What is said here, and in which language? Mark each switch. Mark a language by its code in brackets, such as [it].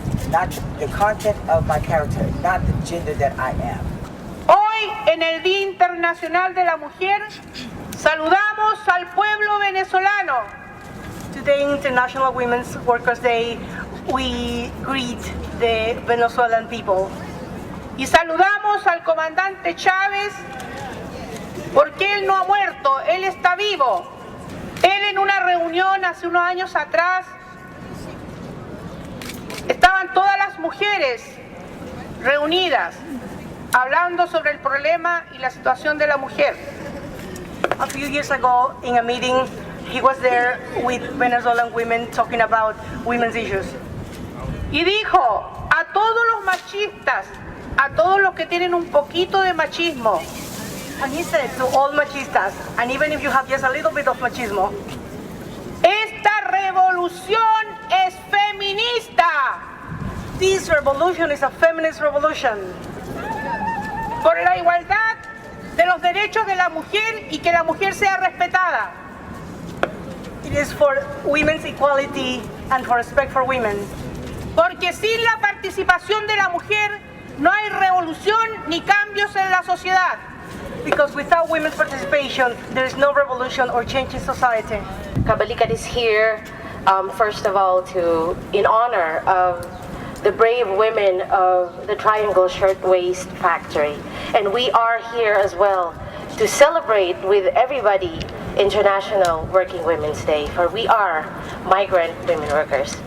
[en] Not the content of my character, not the gender that I am. [es] Hoy, en el Día Internacional de la Mujer, saludamos al pueblo venezolano. [en] Today, International Women's Workers' Day, we greet the Venezuelan people. [es] Y saludamos al comandante Chávez porque él no ha muerto, él está vivo. Él en una reunión hace unos años atrás, estaban todas las mujeres reunidas hablando sobre el problema y la situación de la mujer. [en] A few years ago, in a meeting, he was there with Venezuelan women talking about women's issues. [es] Y dijo a todos los machistas, a todos los que tienen un poquito de machismo, [en] And he said to all machistas, and even if you have just a little bit of machismo, [es] esta revolución es feminista [en] this revolution is a feminist revolution [es] por la igualdad de los derechos de la mujer y que la mujer sea respetada. [en] It is for women's equality and for respect for women. [es] Porque sin la participación de la mujer no hay revolución ni cambios en la sociedad. [en] Because without women's participation, there is no revolution or change in society. Kabalikat is here, first of all, in honor of the brave women of the Triangle Shirtwaist factory. And we are here as well to celebrate with everybody International Working Women's Day, for we are migrant women workers.